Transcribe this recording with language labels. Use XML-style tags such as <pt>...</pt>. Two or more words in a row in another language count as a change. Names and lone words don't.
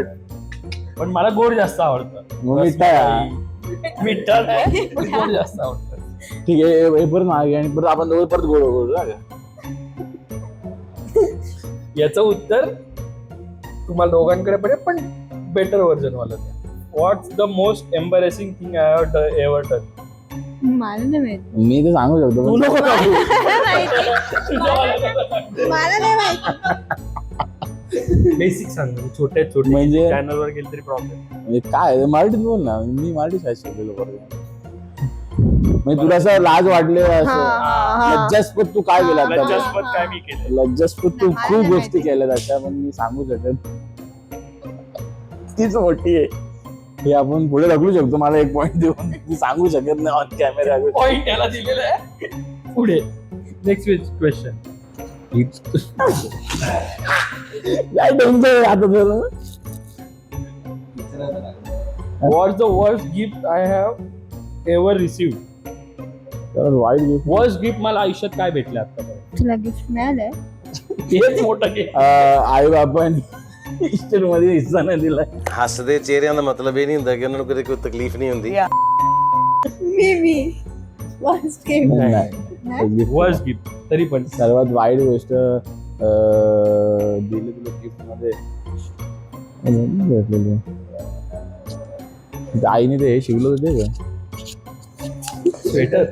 <mr>पण मला गोड जास्त आवडतं. मग मिठा आहे. मिठा नाही, पण गोड जास्त आवडतं. ठीक आहे. हे परत मागे आणि परत आपण दोघं परत गोड गोड याचं उत्तर तुम्हाला दोघांकडे पण आहे, पण</mr> <en>better version</en> <mr>वाला द्या.</mr> <en>what's the most embarrassing thing I have ever done?</en> <mr>मला नाही माहिती. मी तर सांगू शकतो. तू नको सांगू. मला नाही माहिती. बेसिक सांग छोटे छोटे म्हणजे? चॅनल वर गेले तरी प्रॉब्लेम. म्हणजे काय मराठीत बोल ना, मी मराठी शाळेत शिकलेलो बरोबर. म्हणजे तुला असं लाज वाटले असं लज्जास्पद तू काय केलं आता? लज्जास्पद काय मी केलं? लज्जास्पद तू मला खूप नाही गोष्टी माहिती. केल्यात अशा, पण मी सांगू शकत. तीच मोठी आहे हे, आपण पुढे ढकलू शकतो. मला एक पॉइंट देऊन तू सांगू शकत नाही</mr> <en>on camera.</en> <mr>पॉइंट त्याला दिलेला आहे. पुढे</mr> <en>next question.</en> <mr>काय टेन्शन आता तुला?</mr> <en>What's the worst gift I have ever received?</en> <mr>वाईट गोष्ट</mr> <en>worst gift</en> <mr>मला आयुष्यात काय भेटलं आतापर्यंत? तुला गिफ्ट मिळालंय? तेच मोठं गिफ्ट. आई बापान इस्टेट मध्ये हिस्सा नाही दिला.</mr> <pa>ਹੱਸਦੇ ਚਿਹਰਿਆਂ ਦਾ ਮਤਲਬ ਇਹ ਨਹੀਂ ਹੁੰਦਾ ਕਿ ਉਹਨਾਂ ਨੂੰ ਕਦੇ ਕੋਈ ਤਕਲੀਫ ਨਹੀਂ ਹੁੰਦੀ।</pa> <en>मी Worst gift.</en> <mr>नाही.</mr> <en>worst gift</en> <mr>तरी पण सर्वात वाईट गोष्ट दिली तुला गिफ्ट मध्ये भेटलेली. आईने ते हे शिकलो होते का, स्वेटर.</mr>